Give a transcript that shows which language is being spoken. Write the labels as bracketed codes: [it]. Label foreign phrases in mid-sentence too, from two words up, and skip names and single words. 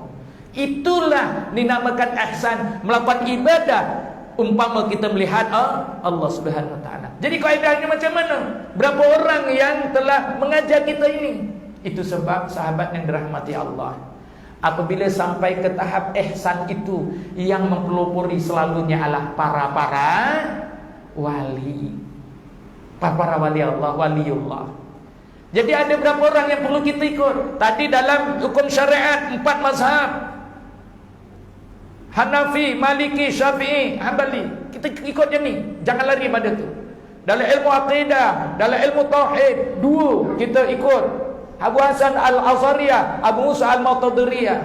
[ms] Itulah dinamakan ihsan, melakukan ibadah umpama kita melihat Allah Subhanahu wa taala. Jadi kaedahnya macam mana? Berapa orang yang telah mengajar kita ini? Itu sebab sahabat yang dirahmati Allah, apabila sampai ke tahap ihsan itu, yang mempelopori selalunya adalah para wali. para wali Allah, waliullah. Jadi ada berapa orang yang perlu kita ikut? Tadi dalam hukum syariat 4 mazhab, Hanafi, Maliki, Syafi'i, Hanbali. Kita ikut je ni, jangan lari pada tu. Dalam ilmu aqidah, dalam ilmu tauhid, 2 kita ikut Abu Hasan Al-Azhariyah, Abu Musa Al-Mu'tadiriyah.